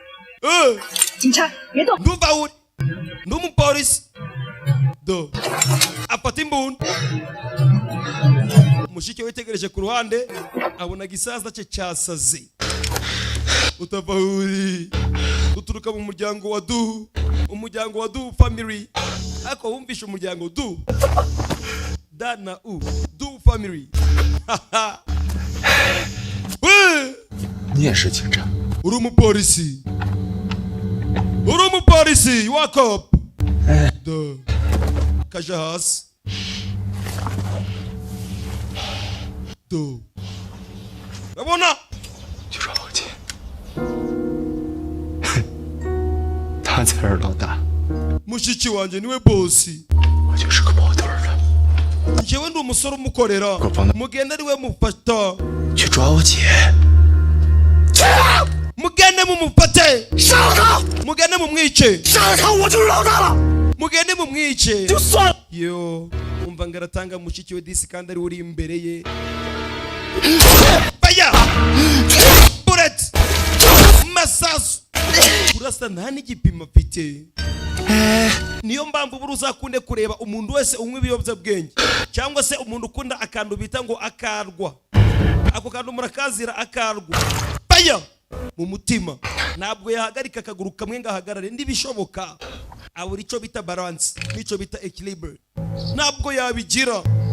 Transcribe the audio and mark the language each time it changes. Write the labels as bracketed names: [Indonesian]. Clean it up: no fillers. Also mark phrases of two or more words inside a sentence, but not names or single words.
[Kinyarwanda] ndumva uri n'umupolisi do afata imbunda mushiki we yitegereje ku ruhande abona gisaza cye cyasaze utava uri uturuka mu muryango wa du family ako wumvisha umuryango du dana du family [Chinese] 你也是警察 [Kinyarwanda] uri umupolisi wakop do kaja hasi do urabona [Chinese] 去抓老金他才是老大 [Kinyarwanda] mushiki wanjye niwe bosi [Chinese] 我就是个跑腿的 [Kinyarwanda] njyewe ndi umusore umukorera mugende ari we mufata [Chinese] 去抓我姐 [Kinyarwanda] mugende mumufate [Chinese] 杀了他 [Kinyarwanda] mugende mumwice [Chinese] 杀了他我就是老大了 [Kinyarwanda] mugende mumwice [Chinese] 就算了 [Kinyarwanda] yo umva ngaratanga mushiki we disi kandi ari uri imbere ye baya bullet masasu urasa nta n'igipimo afite niyo mpamvu buri uzakunde kureba umuntu wese unywa ibiyobyabwenge cyangwa se umuntu ukunda akantu bita ngo akarwa ako kantu murakazira akarwa baya mu mutima ntabwo yahagarika akaguru kamwe ngo ahagarare ntibishoboka abura icyo bita balance n'icyo bita equilibre ntabwo yabigira